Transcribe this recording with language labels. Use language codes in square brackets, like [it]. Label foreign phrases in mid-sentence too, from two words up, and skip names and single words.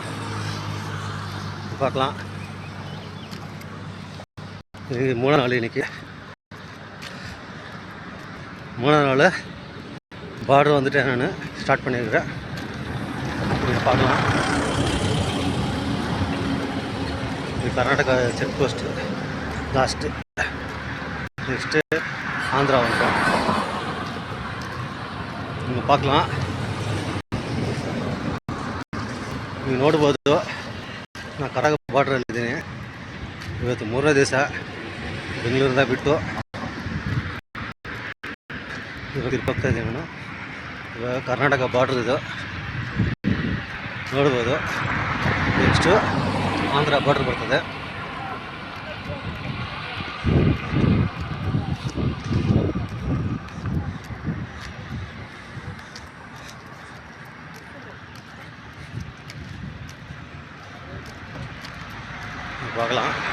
[ta] பார்க்கலாம். இது 3ஆம் நாள். இன்றைக்கி 3ஆம் நாள் பார்டர் வந்துட்டு நான் ஸ்டார்ட் பண்ணியிருக்கிறேன். நீங்கள் பார்க்கலாம். இது கர்நாடகா [en] check post [ta] ಲಾಸ್ಟು. [kn] ನೆಕ್ಸ್ಟ್ ಆಂಧ್ರ ಒಂದು ನೀವು ಪಾಕ್ಲಾ ನೀವು ನೋಡ್ಬೋದು. ನಾನು ಕರ್ನಾಟಕ ಬಾರ್ಡ್ರಲ್ಲಿದ್ದೀನಿ. ಇವತ್ತು 3ನೇ ದಿವಸ ಬೆಂಗಳೂರಿಂದ ಬಿಟ್ಟು ಇವಾಗ ಇಲ್ಲಿ ಹೋಗ್ತಾ ಇದ್ದೀನಿ ನಾನು. ಇವಾಗ ಕರ್ನಾಟಕ ಬಾರ್ಡ್ರ್ ಇದು ನೋಡ್ಬೋದು. ನೆಕ್ಸ್ಟು ಆಂಧ್ರ ಬಾರ್ಡ್ರ್ ಬರ್ತದೆ. [ta] பார்க்கலாம்.